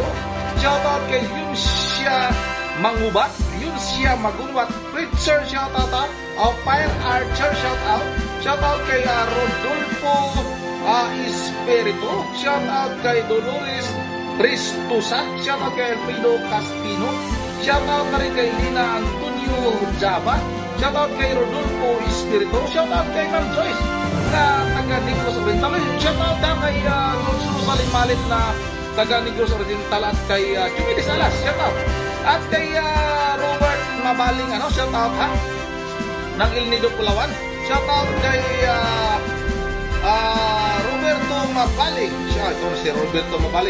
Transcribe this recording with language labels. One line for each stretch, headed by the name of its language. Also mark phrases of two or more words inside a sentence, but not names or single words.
English: Shout out
Filipino: kay Yunsia Mangubat, Yunsia Magunwat, Pritzer,
English: shout out,
Filipino: Fire Archer,
English: shout out
Filipino: kay Rodolfo Espiritu,
English: shout out
Filipino: kay Dolores Tristusa,
English: shout out
Filipino: kay Alfredo Castino,
English: shout out
Filipino: na rin kay Lina Antonio Java, shout out kay Rodolfo Espiritu,
English: shout out
Filipino: kay Ma'am Joyce na taga Negros Oriental,
English: shout out
Filipino: kay Rosalie Malit na taga Negros Oriental, at kay Jumilis Alas,
English: shout out,
Filipino: at kay Robert Mabaling,
English: shout out
Filipino: ng El Nido, Pulawan,
English: shout out
Filipino: kay Roberto Mabaling, ito na si Roberto Mabaling.